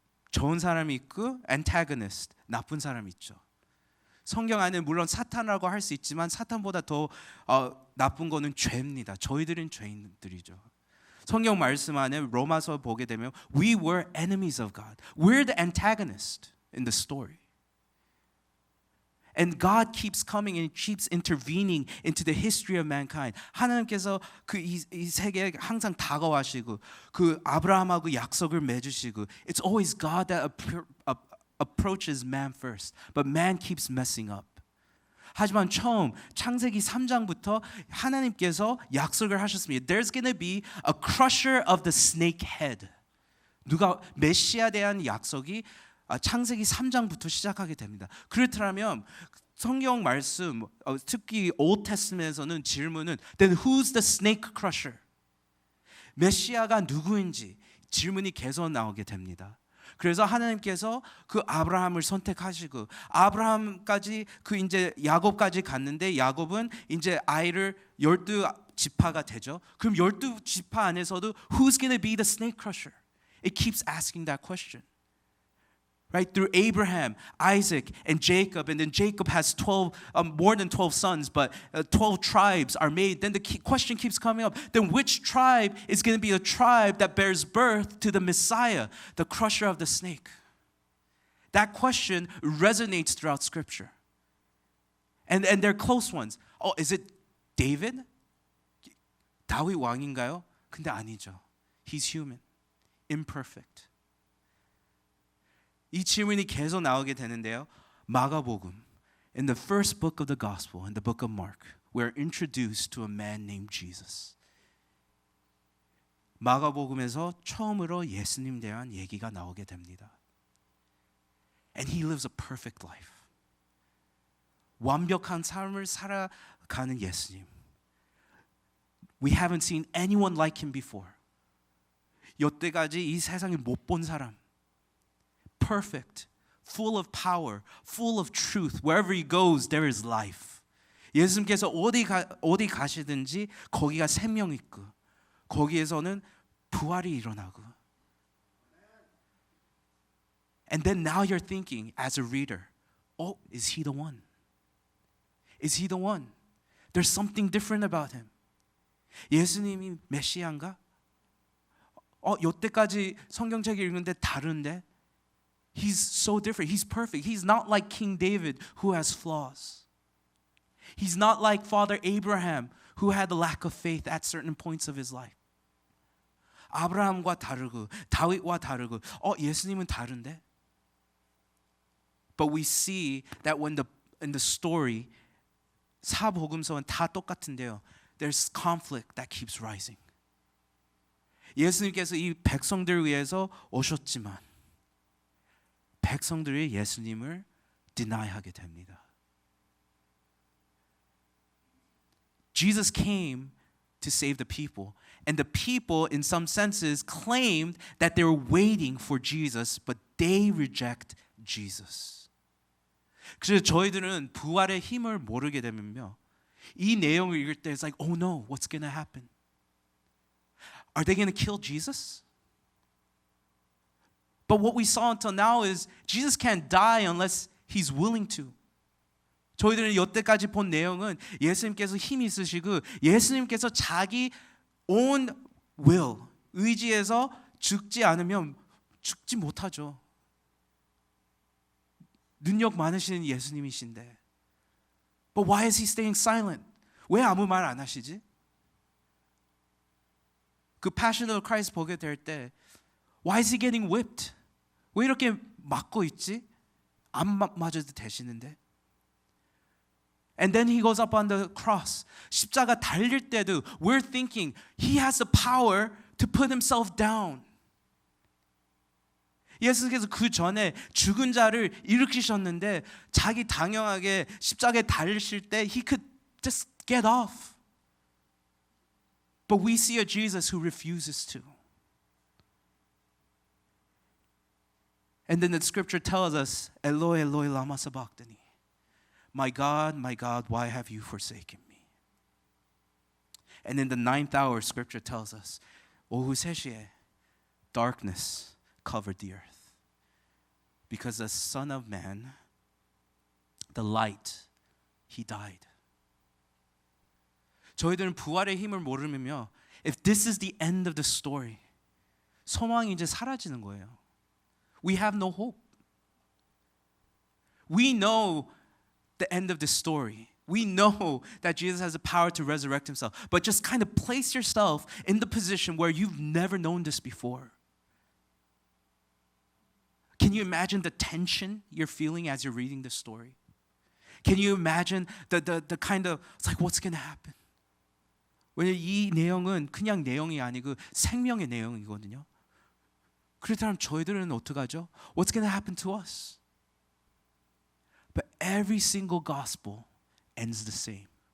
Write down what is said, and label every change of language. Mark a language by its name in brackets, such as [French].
[Korean] 좋은 사람이 있고 antagonist, 나쁜 사람이 있죠. 성경 안에 물론 사탄이라고 할 수 있지만 사탄보다 더 나쁜 거는 죄입니다. 저희들은 죄인들이죠. 성경 말씀 안에 로마서 보게 되면 [English] we were enemies of God. We're the antagonist in the story. And God keeps coming and keeps intervening into the history of mankind. [Korean] 하나님께서 이 세계에 항상 다가와시고 그 아브라함하고 약속을 맺으시고 [English] it's always God that approaches man first. But man keeps messing up. [Korean] 하지만 처음 창세기 3장부터 하나님께서 약속을 하셨습니다. [English] There's going to be a crusher of the snake head. [Korean] 누가 메시아에 대한 약속이 창세기 3장부터 시작하게 됩니다. 그렇다면 성경 말씀 특히 Old Testament에서는 질문은 [English] Then who's the snake crusher? [Korean] 메시아가 누구인지 질문이 계속 나오게 됩니다. 그래서 하나님께서 그 아브라함을 선택하시고 아브라함까지 이제 야곱까지 갔는데 야곱은 이제 아이를 12지파가 되죠. 그럼 12지파 안에서도 [English] Who's going to be the snake crusher? It keeps asking that question. Right, through Abraham, Isaac, and Jacob, and then Jacob has more than 12 sons, but 12 tribes are made. Then the question keeps coming up: then which tribe is going to be the tribe that bears birth to the Messiah, the crusher of the snake? That question resonates throughout Scripture, and they're close ones. Oh, is it David? [Korean] 다윗 왕인가요? 근데 아니죠. [English] He's human, imperfect. [Korean] 이 질문이 계속 나오게 되는데요. [English] 마가복음, in the first book of the gospel, in the book of Mark, we are introduced to a man named Jesus. [Korean] 마가복음에서 처음으로 예수님 대한 얘기가 나오게 됩니다. [English] And he lives a perfect life. [Korean] 완벽한 삶을 살아가는 예수님. [English] We haven't seen anyone like him before. [Korean] 여태까지 이 세상에 못 본 사람. [English] Perfect, full of power, full of truth. Wherever he goes, there is life. [Korean] 예수님께서 어디 가시든지 거기가 생명 있고 거기에서는 부활이 일어나고. [English] And then now you're thinking as a reader, oh, is he the one? Is he the one? There's something different about him. [Korean] 예수님이 메시아인가? 여태까지 성경책 읽는데 다른데? [English] He's so different. He's perfect. He's not like King David who has flaws. He's not like Father Abraham who had a lack of faith at certain points of his life. [Korean] 아브라함과 다르고 다윗과 다르고 예수님은 다른데? [English] But we see that in the story [Korean] 사복음서는 다 똑같은데요. [English] there's conflict that keeps rising. [Korean] 예수님께서 이 백성들을 위해서 오셨지만 백성들이 예수님을 deni하게 됩니다. [English] Jesus came to save the people. And the people, in some senses, claimed that they were waiting for Jesus, but they reject Jesus. [Korean] 그래서 저희들은 부활의 힘을 모르게 되면요, 이 내용을 읽을 때 [English] it's like, oh no, what's going to happen? Are they going to kill Jesus? But what we saw until now is Jesus can't die unless he's willing to. [Korean] 저희들은 여태까지 본 내용은 예수님께서 힘이 있으시고 예수님께서 자기 [English] own will, [Korean] 의지에서 죽지 않으면 죽지 못하죠. 능력 많으신 예수님이신데. [English] But why is he staying silent? [Korean] 왜 아무 말 안 하시지? [English] 그 Passion of Christ [Korean] 보게 될 때 [English] why is he getting whipped? [Korean] 왜 이렇게 맞고 있지? 안 맞아도 되시는데. [English] And then he goes up on the cross. [Korean] 십자가 달릴 때도 [English] we're thinking he has the power to put himself down. [Korean] 예수님께서 그 전에 죽은 자를 일으키셨는데 자기 당연하게 십자가에 달리실 때 [English] he could just get off. But we see a Jesus who refuses to. And then the scripture tells us, Eloi, Eloi, lama sabachthani. My God, why have you forsaken me? And in the 9th hour, scripture tells us, [Korean] 오후 3시에 [English] darkness covered the earth. Because the Son of Man, the light, he died. [Korean] 저희들은 부활의 힘을 모르면요, [English] if this is the end of the story, [Korean] 소망이 이제 사라지는 거예요. [English] We have no hope. We know the end of the story. We know that Jesus has the power to resurrect himself. But just kind of place yourself in the position where you've never known this before. Can you imagine the tension you're feeling as you're reading this story? Can you imagine the kind of, it's like, what's going to happen? [Korean] 왜냐면 이 내용은 그냥 내용이 아니고 생명의 내용이거든요. 그렇다면 저희들은 어떡하죠? [English] What's going to happen to us? But every single gospel ends the same.